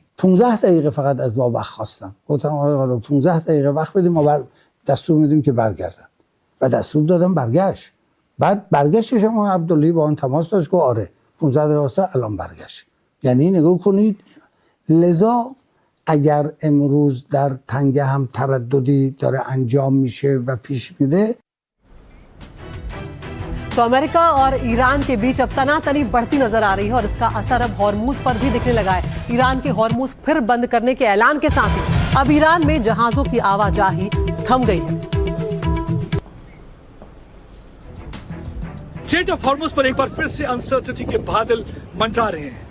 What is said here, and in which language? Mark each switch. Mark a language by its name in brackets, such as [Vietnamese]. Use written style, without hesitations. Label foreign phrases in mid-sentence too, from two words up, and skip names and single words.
[Persian] 15 دقیقه فقط از ما وقت خواستن. گفتم آقا 15 دقیقه وقت بدیم، ما دستور میدیم که برگردن و دستور دادم برگشت. بعد برگشتش هم عبداللهی با من تماس داشت، گفت آره 15 دقیقه است الان برگشت. یعنی نگاه کنید، لذا اگر امروز در تنگه هم ترددی داره انجام میشه و پیش میره. [Hindi] तो अमेरिका और ईरान के बीच अब तनातनी बढ़ती नजर आ रही है और इसका असर अब हॉर्मूज पर भी दिखने लगा है। ईरान के हॉर्मूज फिर बंद करने के ऐलान के साथ ही अब ईरान में जहाजों की आवाजाही थम गई है। स्ट्रेट ऑफ हॉर्मूज पर एक बार फिर से अनसर्टेनिटी के बादल मंडरा रहे हैं।